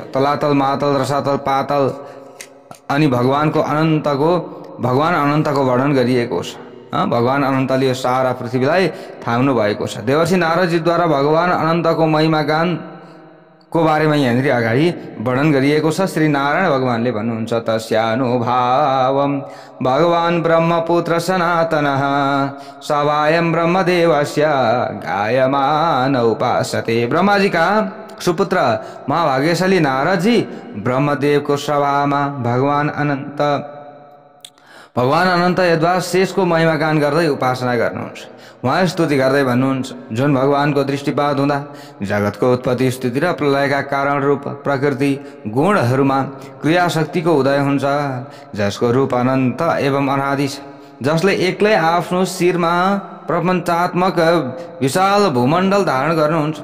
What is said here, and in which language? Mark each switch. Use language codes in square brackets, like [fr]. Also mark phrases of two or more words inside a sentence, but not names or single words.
[ne] तलातल, महातल, रसातल, पातल अनि भगवान अनन्तको वर्णन गरिएको छ। भगवान अनन्तले यो सारा पृथ्वीलाई थाम्नु भएको छ। देवर्षि नारदजीद्वारा भगवान अनन्तको महिमा गानको बारेमा यहाँनिर अगाडि वर्णन गरिएको छ। श्री नारायण भगवानले भन्नुहुन्छ [sa] तस्यानुभावम भगवान ब्रह्मपुत्र सनातनः सवायम ब्रह्मदेवस्य गायमान उपासते। [ne] ब्रह्माजीका सुपुत्र महाभाग्यशाली नारदजी ब्रह्मदेवको सभामा भगवान अनन्त यद्वारा शेषको महिमा गान गर्दै उपासना गर्नुहुन्छ। उहाँ स्तुति गर्दै भन्नुहुन्छ, जुन भगवानको दृष्टिपात हुँदा जगतको उत्पत्ति, स्थिति र प्रलयका कारण रूप प्रकृति गुणहरूमा क्रियाशक्तिको उदय हुन्छ, जसको रूप अनन्त एवं अनादि छ, जसले एक्लै आफ्नो शिरमा प्रपञ्चात्मक विशाल भूमण्डल धारण गर्नुहुन्छ।